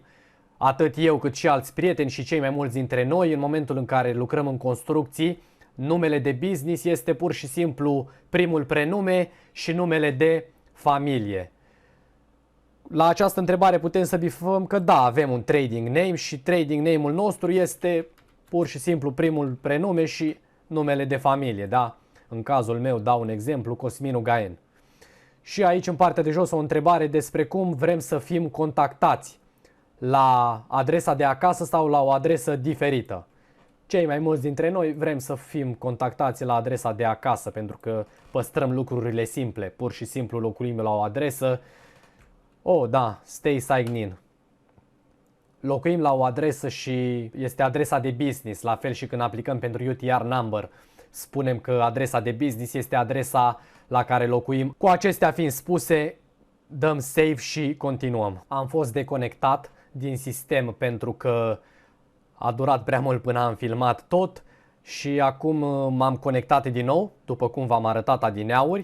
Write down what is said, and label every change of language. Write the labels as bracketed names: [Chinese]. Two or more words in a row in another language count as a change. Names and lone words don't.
[Romanian] Atât eu cât și alți prieteni și cei mai mulți dintre noi, în momentul în care lucrăm în construcții, numele de business este pur și simplu primul prenume și numele de familie. La această întrebare putem să bifăm că da, avem un [English] trading name [Romanian] și [English] trading name- [Romanian] ul nostru este pur și simplu primul prenume și numele de familie, da? În cazul meu dau un exemplu, Cosminu Gaen. Și aici în partea de jos o întrebare despre cum vrem să fim contactați, la adresa de acasă sau la o adresă diferită. Cei mai mulți dintre noi vrem să fim contactați la adresa de acasă pentru că păstrăm lucrurile simple, pur și simplu locuim la o adresă. Oh, da, [English] stay sign in. [Romanian] Locuim la o adresă și este adresa de business, la fel și când aplicăm pentru [English] UTR number. [Romanian] Spunem că adresa de business este adresa la care locuim. Cu acestea fiind spuse, dăm save și continuăm. Am fost deconectat din sistem pentru că a durat prea mult până am filmat tot și acum m-am conectat din nou, după cum v-am arătat adineauri.